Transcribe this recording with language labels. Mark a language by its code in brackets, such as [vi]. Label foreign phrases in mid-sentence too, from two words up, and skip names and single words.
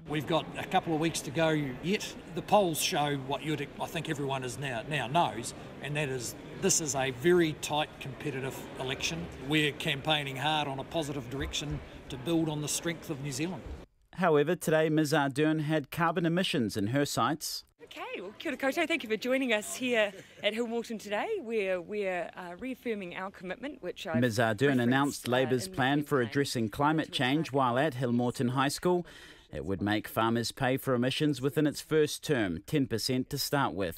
[en] We've got a couple of weeks to go yet. The polls show what I think everyone is now knows, and that is this is a very tight competitive election. We're campaigning hard on a positive direction to build on the strength of New Zealand. However, today Ms Ardern had carbon emissions in her sights. Okay, well, [mi] kia ora koutou. [en] Thank you for joining us here at Hillmorton today. We're reaffirming our commitment, which Ms Ardern announced Labour's plan for addressing climate change while at Hillmorton High School. It would make farmers pay for emissions within its first term, 10% to start with.